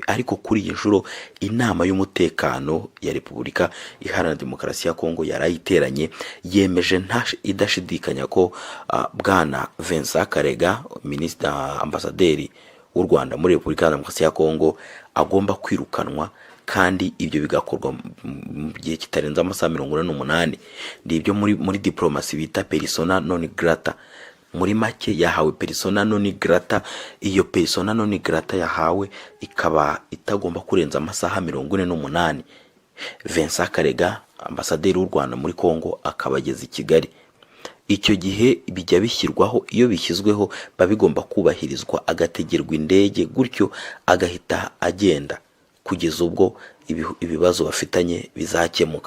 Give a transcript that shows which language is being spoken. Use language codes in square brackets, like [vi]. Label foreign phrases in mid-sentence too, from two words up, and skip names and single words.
[rw] Ariko kuri iyi nshuro inama y'umutekano ya Repubulika Iharanira Demokarasi ya Kongo yarayiteranye, yemeje idashidikanya ko bwana Vincent Karega, ambasaderi w'u Rwanda muri Repubulika ya Demokarasi ya Kongo, agomba kwirukanwa, kandi ibyo bigakorwa mu gihe kitarenze amasaha 48. Ndibyo muri diplomasi bita [la] persona non grata. [rw] Muri make yahawe [la] persona non grata. [rw] Iyo [la] persona non grata [rw] yahawe ikaba itagomba kurenza amasaha 48. Vincent Karega, ambasaderi w'u Rwanda muri Kongo, akabageza i Kigali. Icyo gihe bijya bishyirwaho, iyo bishyizweho babigomba kubahirizwa, agategerwa indege, gutyo agahita agenda kugeza ubwo ibibazo bafitanye bizakemuka.